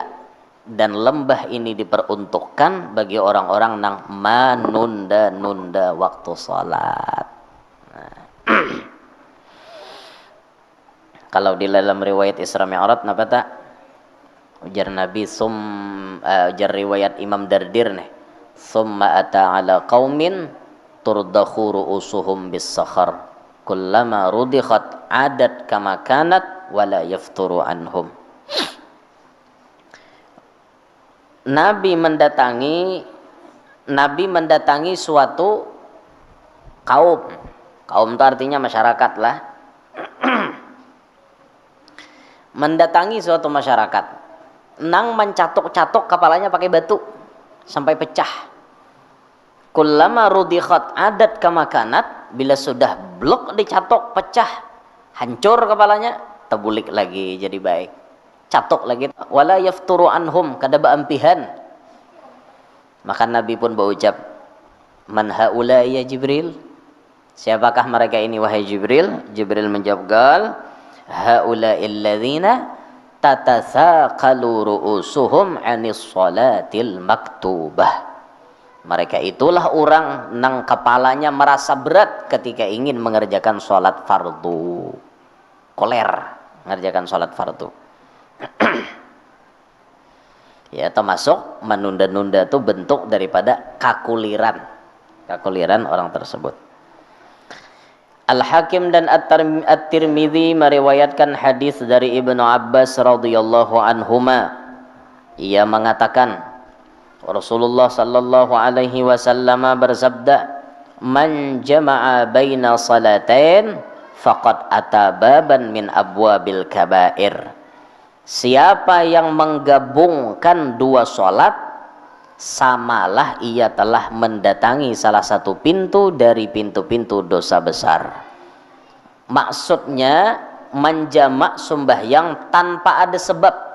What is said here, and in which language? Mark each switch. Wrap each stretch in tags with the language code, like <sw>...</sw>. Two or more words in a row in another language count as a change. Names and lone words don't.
<bjn>Dan lembah ini diperuntukkan bagi orang-orang nang menunda-nunda waktu salat. Nah. Kalau di dalam riwayat Isra Mi'raj napa tak? Ujar Nabi ujar riwayat Imam Dardir nih.</bjn> <ar>ثم أتى على قوم ترضخ رؤوسهم بالصخر. كلما رضخت عادت كما كانت ولا يفتر عنهم.</ar> <bjn>Nabi mendatangi suatu kaum. Kaum itu artinya masyarakat lah. Mendatangi suatu masyarakat. Nang mencatuk-catuk kepalanya pakai batu sampai pecah.</bjn> <ar>كلما رضخت عادت كما كانت,</ar> <bjn>bila sudah blok dicatuk pecah, hancur kepalanya, tebulik lagi jadi baik. Catuk lagi,</bjn> <ar>ولا يفتر عنهم,</ar> <bjn>kada baampihan. Maka Nabi pun berucap,</bjn> <ar>من هؤلاء يا جبريل?</ar> <bjn>Siapakah mereka ini wahai Jibril?</bjn> <ar>Jibril menjawab, قال هؤلاء الذين تتثاقل رؤوسهم عن الصلاة المكتوبة.</ar> <bjn>Mereka itulah orang nang kepalanya merasa berat ketika ingin mengerjakan salat fardu. Koler mengerjakan salat fardu. Ya, termasuk menunda-nunda itu bentuk daripada kakuliran orang tersebut. Al-Hakim dan At-Tirmidzi meriwayatkan hadis dari Ibnu Abbas</bjn> <ar>رضي الله عنهما.</ar> <bjn>Ia mengatakan Rasulullah</bjn> <ar>صلى الله عليه وسلم bersabda, "من جمع بين صلاتين فقد أتى بابا من أبواب الكبائر."</ar> <bjn>Siapa yang menggabungkan dua sholat, samalah ia telah mendatangi salah satu pintu dari pintu-pintu dosa besar. Maksudnya menjamak sembahyang tanpa ada sebab.</bjn>